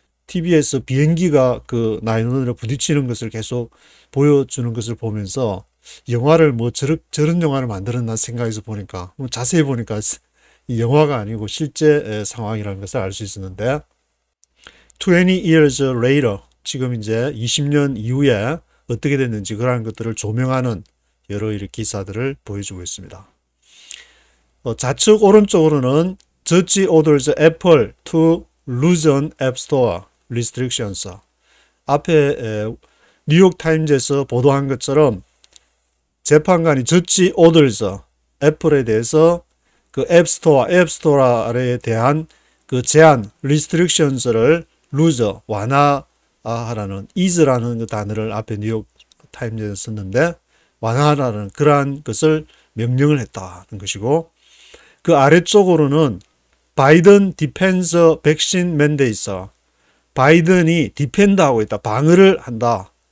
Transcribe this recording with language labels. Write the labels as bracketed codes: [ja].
[ko] TV에서 비행기가 그 911에 부딪히는 것을 계속 보여주는 것을 보면서 영화를 뭐 저런 영화를 만들었나 생각해서 보니까 자세히 보니까 이 영화가 아니고 실제 상황이라는 것을 알 수 있었는데 [en] 20 years later [ko] 지금 이제 20년 이후에 어떻게 됐는지 그러한 것들을 조명하는 여러 이런 기사들을 보여주고 있습니다. 좌측 오른쪽으로는 [en] Judge orders Apple to loosen App Store restrictions. [ko] 앞에 뉴욕타임즈에서 보도한 것처럼 재판관이 [en] Judge orders [ko] 애플에 대해서 그 앱스토어에 대한 그 제한 restrictions를 lose 완화하라는 ease라는 그 단어를 앞에 뉴욕 타임즈에서 썼는데 완화하라는 그러한 것을 명령을 했다는 것이고 그 아래쪽으로는 바이든 디펜서 백신 맨데이터 바이든이 디펜드하고 있다. 방어를 한다.